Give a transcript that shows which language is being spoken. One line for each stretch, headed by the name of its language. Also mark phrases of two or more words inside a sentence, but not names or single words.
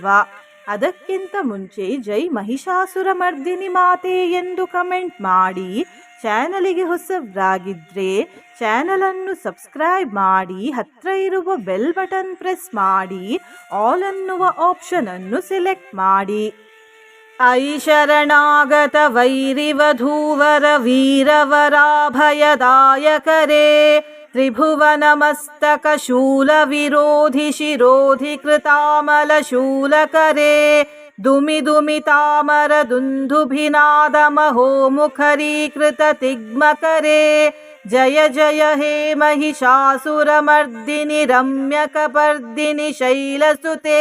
Kannada: ಅದಕ್ಕಿಂತ ಮುಂಚೆ ಜೈ ಮಹಿಷಾಸುರಮರ್ದಿನಿ ಮಾತೆ ಎಂದು ಕಮೆಂಟ್ ಮಾಡಿ. ಚಾನಲಿಗೆ ಹೊಸಬರಾಗಿದ್ದರೆ ಚಾನಲನ್ನು ಸಬ್ಸ್ಕ್ರೈಬ್ ಮಾಡಿ, ಹತ್ರ ಇರುವ
English: bell button press
Kannada: ಮಾಡಿ, ಆಲ್ ಅನ್ನುವ ಆಪ್ಷನ್ ಅನ್ನು ಸೆಲೆಕ್ಟ್ ಮಾಡಿ.
Sanskrit: ಐ ಶರಣಾಗತ ವೈರಿವಧೂವರ ವೀರವರಾಭಯದಾಯಕರೇ, ತ್ರಿಭುವನ ಮಸ್ತಕ ಶೂಲ ವಿರೋಧಿ ಶಿರೋಧಿ ಕೃತಾಮಲ ಶೂಲಕರೇ, ದುಮಿ ದುಮಿ ತಾಮರ ದುಂದುಭಿನಾದ ಮಹೋಮುಖರೀಕೃತ ತಿಗ್ಮಕರೇ, ಜಯ ಜಯ ಹೇ ಮಹಿಷಾಸುರಮರ್ದಿನಿ ರಮ್ಯಕಪರ್ದಿನಿ ಶೈಲಸುತೆ.